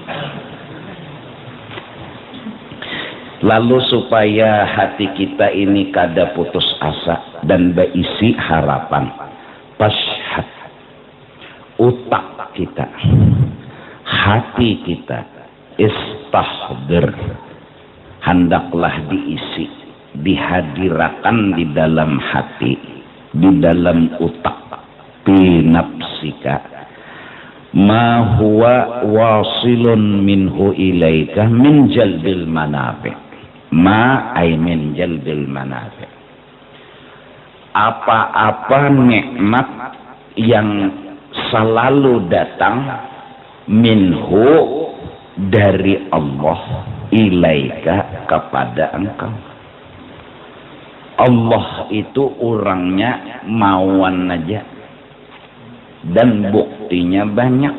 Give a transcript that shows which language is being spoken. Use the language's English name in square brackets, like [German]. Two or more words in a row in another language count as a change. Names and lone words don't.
[Banjar] Lalu supaya hati kita ini kada putus asa dan berisi harapan, pashhad, utak kita, hati kita istahdir, hendaklah diisi, dihadirkan di dalam hati, di dalam utak, [Arabic] في نفسك ما هو واصل منه إليك من جلب المنافع. ما أي من جلب المنافع. [Banjar] Apa-apa nikmat yang selalu datang minhu dari Allah ilaika kepada engkau. Allah itu orangnya mauan aja, dan buktinya banyak.